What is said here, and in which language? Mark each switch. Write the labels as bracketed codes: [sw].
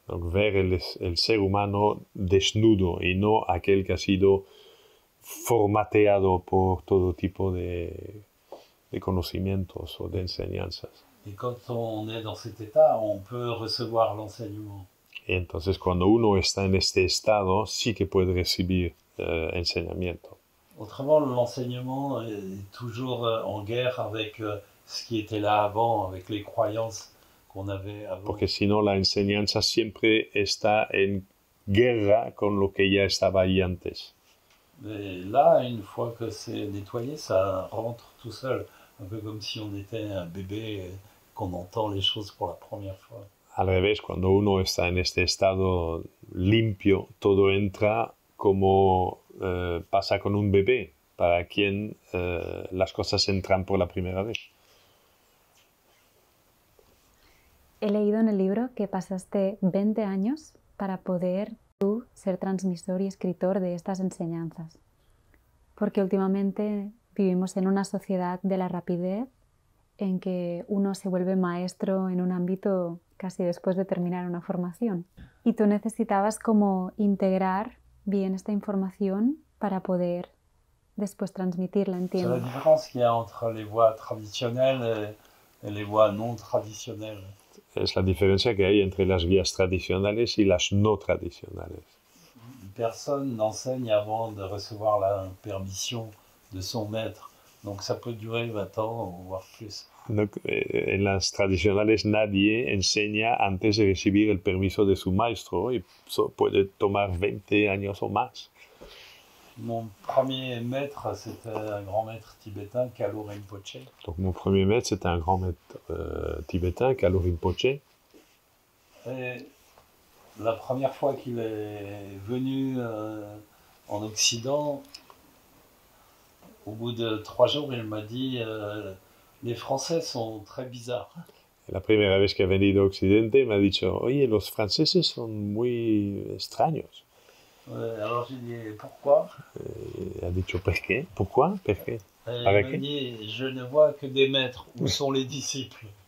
[es] Donc, ver el ser humano desnudo y no aquel que ha sido formateado por todo tipo de conocimientos o de enseñanzas. [fr] Et quand on est dans cet état, on peut recevoir l'enseignement. [es] Y entonces, cuando uno está en este estado, sí que puede recibir enseñamiento. [fr] Autrement, l'enseignement est toujours en guerre avec ce qui était là avant, avec les croyances qu'on avait avant. [es] Porque si no, la enseñanza siempre está en guerra con lo que ya estaba ahí antes. [fr] Mais là, une fois que c'est nettoyé, ça rentre tout seul. Un peu comme si on était un bébé et qu'on entend les choses pour la première fois. [es] Al revés, cuando uno está en este estado limpio, todo entra como pasa con un bebé, para quien las cosas entran por la primera vez. He leído en el libro que pasaste 20 años para poder tú ser transmisor y escritor de estas enseñanzas. Porque últimamente vivimos en una sociedad de la rapidez en que uno se vuelve maestro en un ámbito casi después de terminar una formación. Y tú necesitabas como integrar bien esta información para poder después transmitirla, entiendo. [fr] C'est la différence qu'il y a entre les voies traditionnelles et les voies non traditionnelles. [es] Es la diferencia que hay entre las vías tradicionales y las no tradicionales. [fr] Personne n'enseigne avant de recevoir la permission de son maître. Donc ça peut durer 20 ans, voire plus. [es] Donc, en las tradicionales nadie enseña antes de recibir el permiso de su maestro y puede tomar 20 años o más. [fr] Mon premier maître, c'était un grand maître tibétain, Kalo Rinpoche. Donc mon premier maître, c'était un grand maître tibétain, Kalo Rinpoche. Et la première fois qu'il est venu en Occident, au bout de 3 jours, il m'a dit les Français sont très bizarres. [es] La primera vez que ha venido a Occidente me ha dicho, oye, los franceses son muy extraños. [fr] Alors j'ai dit pourquoi? [es] Ha dicho, ¿por qué? [fr] ¿Pourquoi? [es] ¿Por qué? [fr] Il m'a dit, je ne vois que des maîtres, où sont les disciples?